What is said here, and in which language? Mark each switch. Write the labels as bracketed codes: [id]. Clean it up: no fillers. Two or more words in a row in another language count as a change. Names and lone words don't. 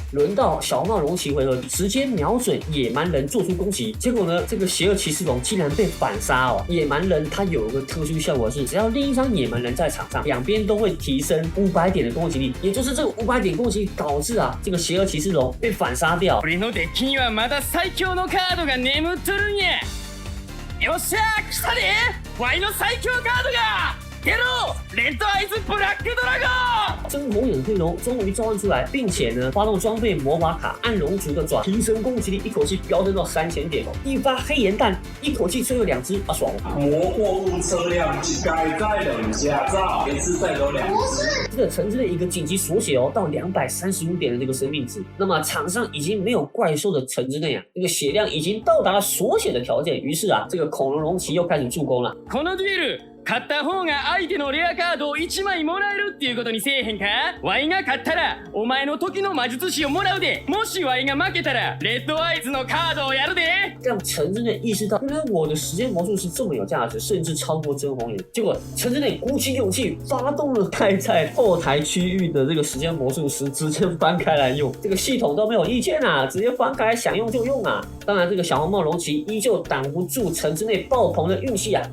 [zh] 轮到小帽龙骑回合，直接瞄准野蛮人做出攻击，结果呢，这个邪恶骑士龙竟然被反杀哦。野蛮人他有一个特殊效果是，只要另一张野蛮人在场上，两边都会提升500点的攻击力，也就是这个500点攻击力导致啊，这个邪恶骑士龙被反杀掉。 [ja] 俺のデッキにはまだ最強のカードが眠っとるんや。よっしゃー、来たで、ワイの最強カードが出ろ！レッドアイズブラックドラゴン！ [zh] 真红眼黑龙终于召唤出来，并且呢，发动装备魔法卡暗龙族的爪，提升攻击力，一口气飙升到3000点哦！一发黑岩弹，一口气摧毁2只，爽！魔货物车辆改在等驾照，一次再有2只。这个城之内一个紧急锁血哦，到235点的这个生命值。那么场上已经没有怪兽的城之内啊，这个血量已经到达了锁血的条件。于是啊，这个恐龙龙骑又开始助攻了。 [ja] このデュエル勝った方が相手のレアカードを1枚もらえるっていうことにせえへんか？ワイが勝ったらお前の時の魔術師をもらうで。もしワイが負けたらレッドアイズのカードをやるで。 [zh] 让城之内意识到，原来我的时间魔术是这么有价值，甚至超过真红眼。结果城之内鼓起勇气，发动了盖在后台区域的这个时间魔术师，直接翻开来用，这个系统都没有意见啊，直接翻开来想用就用啊。当然，这个小红帽龙骑依旧挡不住城之内爆棚的运气啊。